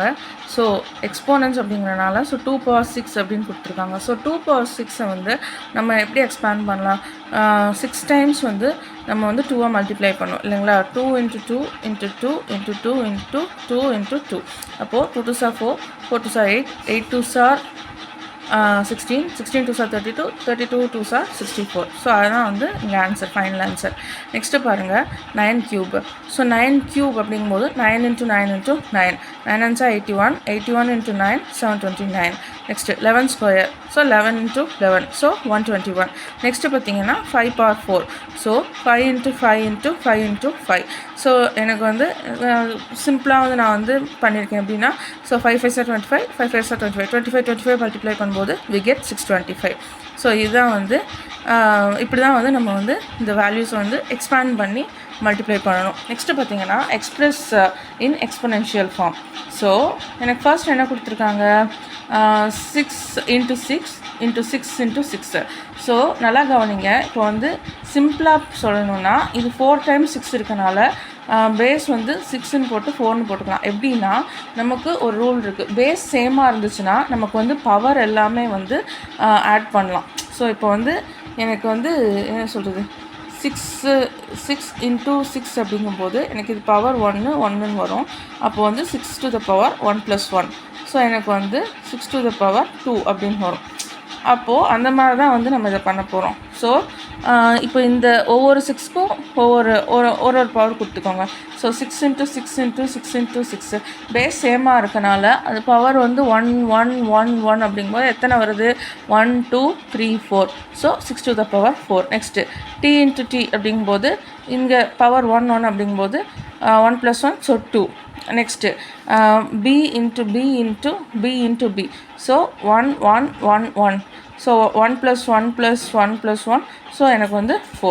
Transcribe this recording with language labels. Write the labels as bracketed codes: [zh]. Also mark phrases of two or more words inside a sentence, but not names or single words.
[ta] ஸோ எக்ஸ்போனன்ஸ் அப்படிங்கிறனால 2 power 6 அப்படின்னு கொடுத்துருக்காங்க. ஸோ 2 power 6 வந்து நம்ம எப்படி எக்ஸ்பேண்ட் பண்ணலாம், 6 டைம்ஸ் வந்து நம்ம வந்து 2 மல்டிப்ளை பண்ணோம் இல்லைங்களா. 2 × 2 × 2 × 2 × 2 × 2. [en] அப்போது 2 2s are 4, 4 2s are 8, 8 2s are 16, 16 2s are 32, 32 2s are 64. [ta] ஸோ அதுதான் வந்து இங்கே [en] answer, final answer. [ta] நெக்ஸ்ட்டு பாருங்கள் 9 cube. ஸோ 9 cube அப்படிங்கும்போது 9 × 9 × 9, [en] 9 9s are 81, [ta] 81 × 9 729. நெக்ஸ்ட்டு 11 square. ஸோ 11 × 11, ஸோ 121. நெக்ஸ்ட்டு பார்த்தீங்கன்னா 5 power 4. ஸோ 5 × 5 × 5 × 5. ஸோ எனக்கு வந்து சிம்பிளாக வந்து நான் வந்து பண்ணியிருக்கேன் எப்படின்னா, ஸோ [en] 5 5s are 25, 5 5s are 25, [ta] 25 25 மல்டிப்ளை பண்ணும்போது [en] we get 625. [ta] ஸோ இதுதான் வந்து இப்படி தான் வந்து நம்ம வந்து இந்த வேல்யூஸை வந்து எக்ஸ்பேண்ட் பண்ணி மல்டிப்ளை பண்ணணும். நெக்ஸ்ட்டு பார்த்தீங்கன்னா [en] express in exponential form. [ta] ஸோ எனக்கு ஃபர்ஸ்ட் என்ன கொடுத்துருக்காங்க, 6 × 6 × 6 × 6. ஸோ நல்லா கவனிங்க, இப்போ வந்து சிம்பிளாக சொல்லணும்னா இது [en] 4 times 6 [ta] இருக்கனால பேஸ் வந்து 6ன்னு போட்டு 4ன்னு போட்டுக்கலாம். எப்படின்னா நமக்கு ஒரு ரூல் இருக்குது, [en] base same [ta] இருந்துச்சுன்னா நமக்கு வந்து பவர் எல்லாமே வந்து ஆட் பண்ணலாம். ஸோ இப்போ வந்து எனக்கு வந்து என்ன சொல்கிறது, 6 × 6 அப்படிங்கும்போது எனக்கு இது பவர் 1ன்னு வரும். அப்போ வந்து [en] 6 to the power 1 + 1. [ta] ஸோ எனக்கு வந்து [en] 6 to the power 2 [ta] அப்படின்னு வரும். அப்போது அந்த மாதிரி தான் வந்து நம்ம இதை பண்ண போகிறோம். ஸோ இப்போ இந்த ஒவ்வொரு 6க்கும் ஒரு பவர் கொடுத்துக்கோங்க. ஸோ 6 × 6 × 6 × 6 [en] base same [ta] இருக்கனால அது பவர் வந்து 1 1 1 1 அப்படிங்கும்போது எத்தனை வருது, 1 2 3 4. [en] ஸோ 6 to the power 4. [ta] நெக்ஸ்ட்டு t × t அப்படிங்கும்போது இங்கே பவர் 1 1 அப்படிங்கும்போது 1 + 1, ஸோ 2. நெக்ஸ்ட்டு b × b × b × b. ஸோ 1 1 1 1. ஸோ 1 + 1 + 1 + 1. ஸோ எனக்கு வந்து 4.